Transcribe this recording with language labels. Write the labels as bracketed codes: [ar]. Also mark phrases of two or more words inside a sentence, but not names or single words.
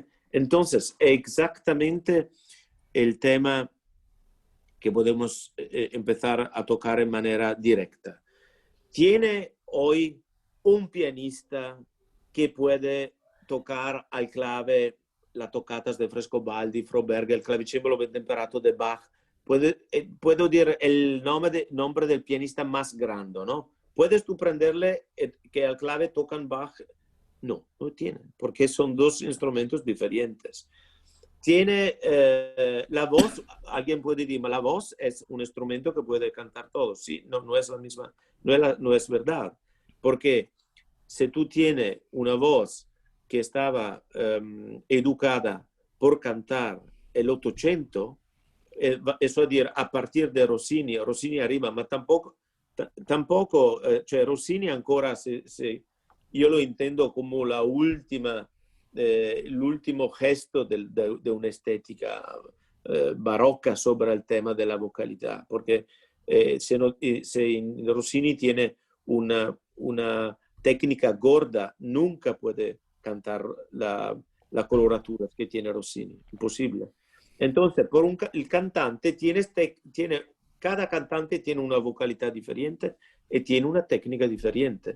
[es] Entonces, exactamente el tema que podemos empezar a tocar en manera directa. ¿Tiene hoy un pianista que puede tocar al clave las tocatas de Frescobaldi, Froberg, el clavicembalo ben temperato de Bach? Puedo decir el nombre del pianista más grande, ¿no? ¿Puedes tú prenderle que al clave tocan Bach? No, no tienen, porque son dos instrumentos diferentes. Tiene la voz, alguien puede decir, la voz es un instrumento que puede cantar todo. Sí, no es la misma, no es verdad. Porque si tú tienes una voz que estaba educada por cantar el 800, eso es decir, a partir de Rossini arriba, ma tampoco [it] cioè Rossini ancora, io lo intendo come la [es] última [it] l'ultimo gesto [es] de [it] un'estetica barocca [es] sobre el tema de la vocalidad, porque Rossini tiene una técnica gorda, nunca puede cantar la coloratura que tiene Rossini, imposible. Entonces, el cantante cada cantante tiene una vocalidad diferente y tiene una técnica diferente.